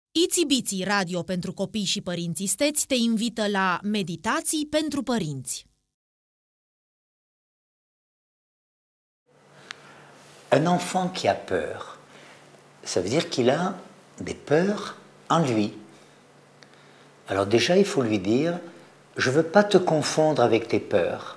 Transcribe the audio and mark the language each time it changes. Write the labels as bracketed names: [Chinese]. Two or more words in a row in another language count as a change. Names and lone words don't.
[Romanian] Itsy Bitsy Radio pentru copii și părinți isteți te invită la Meditații pentru părinți. [French] Un enfant qui a peur, ça veut dire qu'il a des peurs en lui. Alors déjà, il faut lui dire, je ne veux pas te confondre avec tes peurs.